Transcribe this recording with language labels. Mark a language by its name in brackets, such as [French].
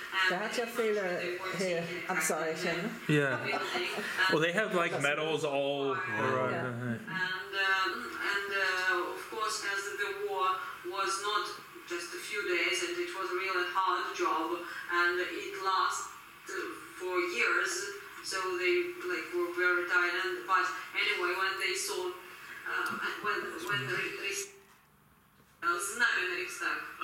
[German] Der hat ja viele hier Abzeichen. [English] Yeah. Well, they have like medals all around. Yeah. And of course, as the war was not just a few days, and it was a really hard job, and it lasted for years. So they were very tired. But anyway, when they saw when the [Russian] знамя Рейхстаг.